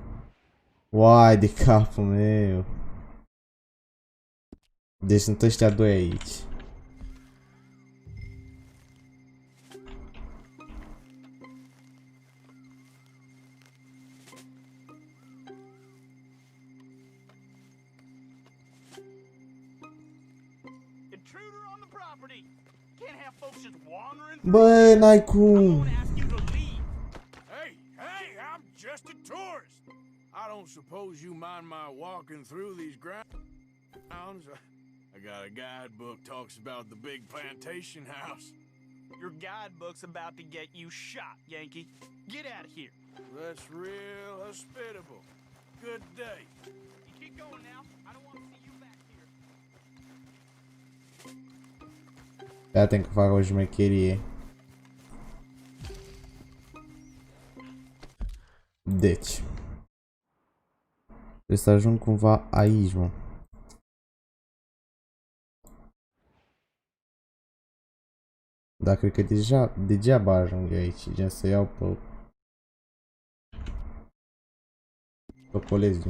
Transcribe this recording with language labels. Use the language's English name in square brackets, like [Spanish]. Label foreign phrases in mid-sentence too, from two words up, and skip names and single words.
[Romanian] Uai, de capul meu. Deci sunt ăștia doi aici. [English] Intruder on the property. Can't have folks just wandering. [Romanian] Bă, n-ai cum. [English] Hey, I'm just a tourist. I don't suppose you mind my walking through these grounds. I got a guidebook talks about the big plantation house. Your guidebook's about to get you shot, Yankee. Get out of here. That's real hospitable. Good day. You keep going now. I don't want to see you back here. [Romanian] Fii atent că fac o șmecherie. Deci. Trebuie să ajung cumva aici, mă. Dar cred că degeaba ajung eu aici, gen să iau pe colegii.